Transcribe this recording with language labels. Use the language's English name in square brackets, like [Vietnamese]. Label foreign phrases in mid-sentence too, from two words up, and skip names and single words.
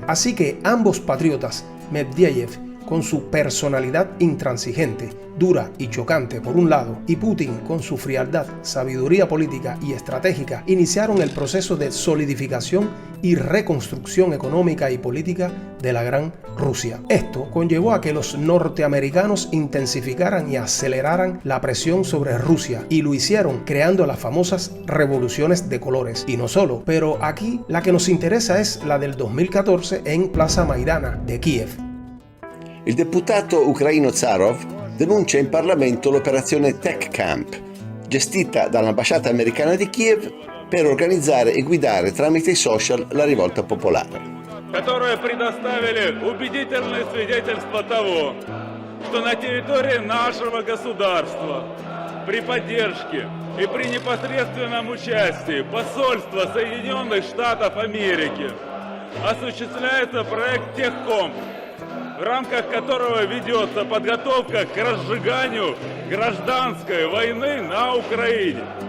[Spanish] Así que ambos patriotas, Medvedev con su personalidad intransigente, dura y chocante por un lado, y Putin con su frialdad, sabiduría política y estratégica, iniciaron el proceso de solidificación y reconstrucción económica y política de la Gran Rusia. Esto conllevó a que los norteamericanos intensificaran y aceleraran la presión sobre Rusia, y lo hicieron creando las famosas revoluciones de colores. Y no solo, pero aquí la que nos interesa es la del 2014 en Plaza Maidana de Kiev. [Italian] Il deputato ucraino Zarov denuncia in Parlamento l'operazione Tech Camp, gestita dall'ambasciata americana di Kiev per organizzare e guidare tramite i social la rivolta popolare. [Russian] Которые предоставили убедительные свидетельства того, что на территории нашего государства при поддержке и при непосредственном участии посольства Соединенных Штатов Америки осуществляется проект Техкомп, в рамках которого ведется подготовка к разжиганию гражданской войны на Украине.